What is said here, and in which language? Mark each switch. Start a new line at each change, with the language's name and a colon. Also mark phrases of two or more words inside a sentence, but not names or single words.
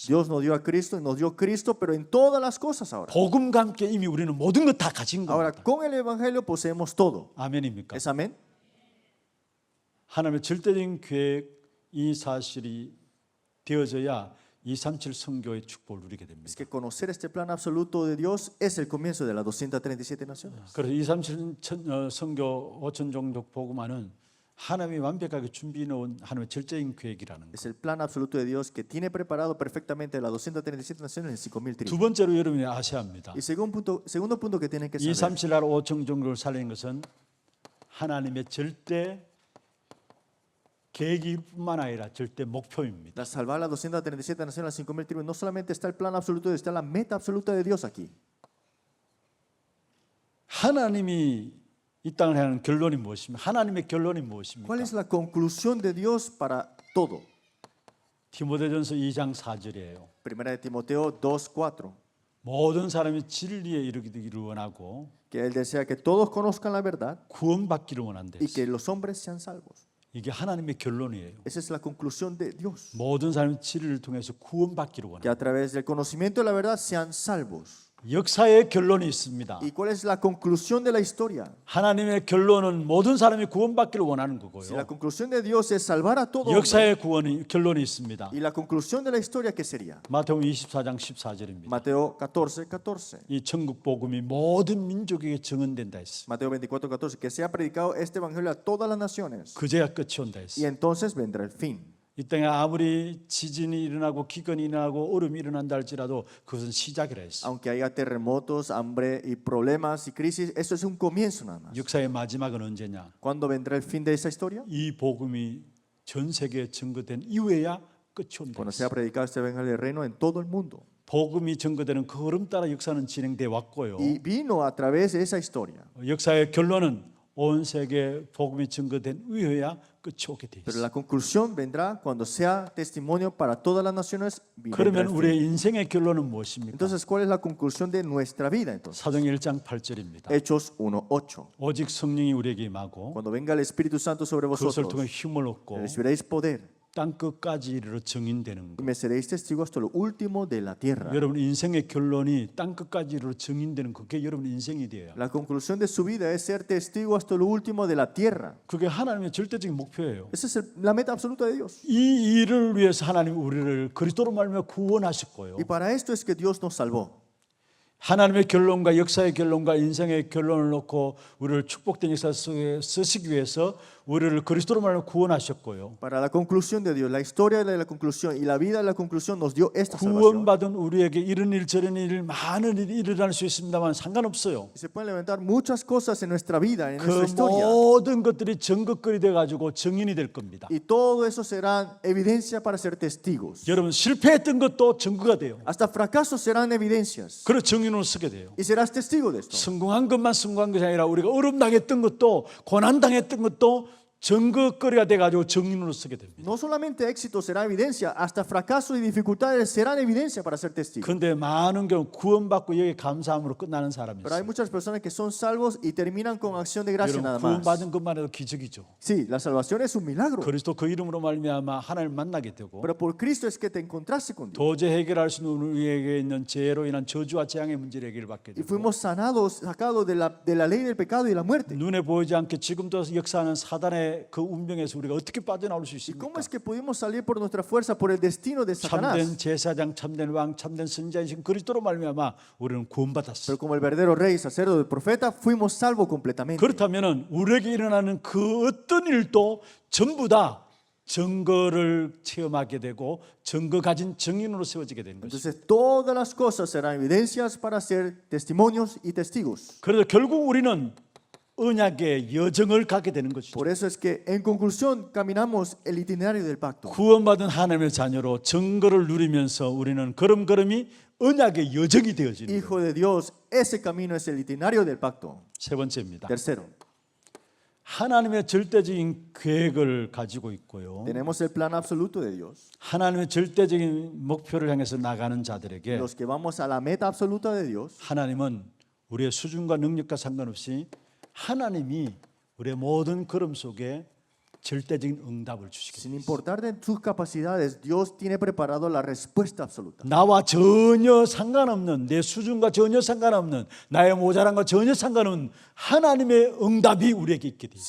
Spanish: Dios nos dio a Cristo, nos dio Cristo, pero en todas las cosas ahora.
Korean: 복음과 함께 이미 우리는 모든 것 다 가진
Spanish: Ahora,
Korean: 겁니다.
Spanish: con el Evangelio poseemos todo.
Korean: 아멘입니까?
Spanish: ¿Es amén?
Korean: 하나님의 절대적인 계획 이 사실이 되어져야 237 선교의 축복을 누리게 됩니다.
Spanish: Es que conocer este plan absoluto de Dios es el comienzo de las 237 naciones.
Korean: 그래서 237 선교 5천 종족 복음화는 하나님이 완벽하게 준비해 놓은 하나님의 절대적인 계획이라는 것.
Spanish: Es el plan absoluto de Dios que tiene preparado perfectamente las 237 naciones en 5,000
Korean: 두
Spanish: tribus.
Korean: 번째로 여러분이 아셔야 합니다.
Spanish: Y segundo punto que tienen que saber,
Korean: 237 나라 5천 종족을 살리는 것은 하나님의 절대 계획뿐만 아니라 절대 목표입니다.
Spanish: salvar las 237 naciones, las 5,000 tribus, no solamente está el plan absoluto, está la meta absoluta de Dios aquí.
Korean: 하나님이 이 땅을 향하는 결론이 무엇입니까? 하나님의 결론이
Spanish: ¿Cuál
Korean: 무엇입니까?
Spanish: es la conclusión de Dios para todo?
Korean: 디모데전서 2장 4절이에요.
Spanish: Primera de Timoteo 2:4,
Korean: 모든 사람이 진리에 이르기를 원하고
Spanish: que él desea que todos conozcan la verdad
Korean: 구원받기를 원한다.
Spanish: y que los hombres sean salvos.
Korean: 이게 하나님의 결론이에요.
Spanish: Esa es la conclusión de Dios,
Korean: 모든 사람이 진리를 통해서 구원받기를
Spanish: que
Korean: 원한다.
Spanish: a través del conocimiento de la verdad sean salvos.
Korean: 역사의 결론이 있습니다.
Spanish: ¿Y cuál es la conclusión de la historia?
Korean: 하나님의 결론은 모든 사람이 구원받기를 원하는
Spanish: Si la
Korean: 거고요.
Spanish: conclusión de Dios es salvar a todo hombre,
Korean: 역사의 결론이 있습니다.
Spanish: y la conclusión de la historia, ¿qué sería?
Korean: 마태복음 24장 14절입니다.
Spanish: Mateo 14:14.
Korean: 이 천국 복음이 모든 민족에게 증언된다 했어.
Spanish: Mateo 24:14, que sea predicado este evangelio a todas las naciones
Korean: 그제야 끝이 온다 했어.
Spanish: y entonces vendrá el fin.
Korean: 이 땅에 아무리 지진이 일어나고 기근이 일어나고 얼음이 일어난다 할지라도 그것은 시작이라 했어.
Spanish: Aunque haya terremotos, hambre y problemas y crisis, eso es un comienzo nada más.
Korean: 역사의 마지막은 언제냐?
Spanish: ¿Cuándo vendrá el fin de esa historia?
Korean: 이 복음이 전 세계에 증거된 이후에야 끝이 온다
Spanish: Cuando
Korean: 했어.
Spanish: sea predicado este evangelio del reino en todo el mundo.
Korean: 복음이 증거되는 그 흐름 따라 역사는 진행돼 왔고요.
Spanish: Y vino a través de esa historia.
Korean: 역사의 결론은 온 세계 복음이 증거된 이후에야 끝이 오게 돼
Spanish: Pero
Korean: 있어.
Spanish: la conclusión vendrá cuando sea testimonio para todas las naciones. Vendrá
Korean: 그러면
Spanish: el fin.
Korean: 우리의 인생의 결론은 무엇입니까?
Spanish: Entonces, ¿cuál es la conclusión de nuestra vida entonces?
Korean: 사도행 1장 8절입니다.
Spanish: Hechos 1:8.
Korean: 오직 성령이 우리에게 임하고
Spanish: Cuando venga el Espíritu Santo sobre
Korean: 그것을
Spanish: vosotros,
Korean: 통해 힘을 얻고
Spanish: recibiréis poder
Korean: 땅 끝까지 이르러 증인되는
Spanish: y
Korean: 것.
Spanish: me seréis testigos hasta lo último de la tierra.
Korean: 여러분 인생의 결론이 땅 끝까지 이르러 증인되는 그게 여러분 인생이 돼요.
Spanish: La conclusión de su vida es ser testigo hasta lo último de la tierra.
Korean: 그게 하나님의 절대적인 목표예요.
Spanish: Esa es la meta absoluta de Dios.
Korean: 이 일을 위해서 하나님 우리를 그리스도로 말미암아 구원하셨고요.
Spanish: Y para esto es que Dios nos salvó.
Korean: 하나님의 결론과 역사의 결론과 인생의 결론을 놓고 우리를 축복된 역사 속에 쓰시기 위해서 우리를 그리스도로 말미암아 구원하셨고요.
Spanish: Para la conclusión de Dios, la historia de la conclusión y la vida de la conclusión nos dio esta salvación.
Korean: 구원받은 우리에게 이런 일 저런 일 많은 일이 일어날 수 있습니다만 상관없어요.
Spanish: Y se pueden levantar muchas cosas en nuestra vida, en
Korean: 그
Spanish: nuestra historia.
Korean: 모든 것들이 증거거리 돼 가지고 증인이 될 겁니다.
Spanish: Y todo eso serán evidencia para ser testigos.
Korean: 여러분 실패했던 것도 증거가 돼요.
Spanish: Hasta fracasos serán evidencias.
Korean: 그래 증인으로 쓰게 돼요.
Spanish: Y serás testigo de esto.
Korean: 성공한 것만 성공한 것이 아니라 우리가 어려움 당했던 것도 고난 당했던 것도 증거거리가 돼 가지고 증인으로 쓰게 됩니다.
Spanish: No solamente éxito será evidencia, hasta fracasos y dificultades serán evidencia para ser testigos.
Korean: 그런데 많은 경우 구원받고 여기 감사함으로 끝나는 사람이
Spanish: Pero hay
Korean: 있어요.
Spanish: muchas personas que son salvos y terminan con acción de gracia
Korean: 여러분
Spanish: nada más.
Korean: 구원받은 것만 해도 기적이죠.
Spanish: Sí, la salvación es un milagro.
Korean: 그리스도 그 이름으로 말미암아 하나님을 만나게 되고
Spanish: Pero por Cristo es que te encontraste con Dios.
Korean: 도저히 해결할 수 없는 우리에게 있는 죄로 인한 저주와 재앙의 문제를 해결받게
Spanish: Y
Korean: 되고
Spanish: fuimos sanados, sacados de la ley del pecado y de la muerte.
Korean: 눈에 보이지 않게 지금도 역사하는 사단의 그 운명에서 우리가 어떻게 빠져나올 수
Spanish: ¿Y cómo
Korean: 있습니까?
Spanish: es que pudimos salir por nuestra fuerza por el destino de Satanás?
Korean: 참된 제사장, 참된 왕, 참된 선지자이신 그리스도로 말미암아 우리는 구원받았어요.
Spanish: Pero como el verdadero rey, sacerdote, profeta, fuimos salvos completamente.
Korean: 그렇다면은 우리에게 일어나는 그 어떤 일도 전부 다 증거를 체험하게 되고 증거 가진 증인으로 세워지게 되는 것이죠.
Spanish: Entonces todas las cosas serán evidencias para ser testimonios y testigos.
Korean: 그래서 결국 우리는 언약의 여정을 가게 되는 것이죠.
Spanish: Por eso es que en conclusión caminamos el itinerario del pacto.
Korean: 구원받은 하나님의 자녀로 증거를 누리면서 우리는 걸음걸음이 언약의 여정이 되어지는 거예요.
Spanish: Hijo de Dios, ese camino es el itinerario del pacto.
Korean: 세 번째입니다.
Spanish: Tercero,
Korean: 하나님의 절대적인 계획을 가지고 있고요.
Spanish: tenemos el plan absoluto de Dios.
Korean: 하나님의 절대적인 목표를 향해서 나가는 자들에게
Spanish: Los que vamos a la meta absoluta de Dios,
Korean: 하나님은 우리의 수준과 능력과 상관없이 하나님이 우리의 모든 걸음 속에 절대적인 응답을
Spanish: Sin
Korean: 주시겠습니다.
Spanish: importar de tus capacidades, Dios tiene preparado la respuesta absoluta.
Korean: 나와 전혀 상관없는, 내 수준과 전혀 상관없는, 나의 모자란과 전혀 상관없는 하나님의 응답이 우리에게 있게 되어 있습니다.